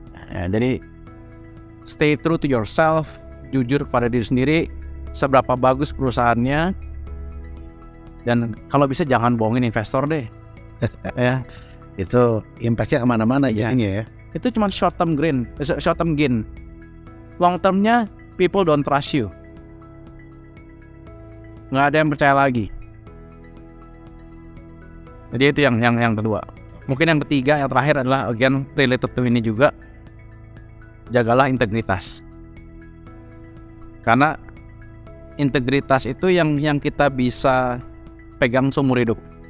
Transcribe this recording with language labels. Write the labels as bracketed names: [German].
[Indonesian] Ya, jadi [English] stay true to yourself, [Indonesian] jujur pada diri sendiri, seberapa bagus perusahaannya, dan kalau bisa jangan bohongin investor deh. Ya, itu impactnya kemana-mana jadinya ya. Itu cuma [English] short term gain. Long termnya people don't trust you. [Indonesian] Nggak ada yang percaya lagi. Jadi itu yang kedua. Mungkin yang ketiga, yang terakhir adalah [English] again related to [Indonesian] ini juga, jagalah integritas. Karena integritas itu yang kita bisa pegang seumur hidup.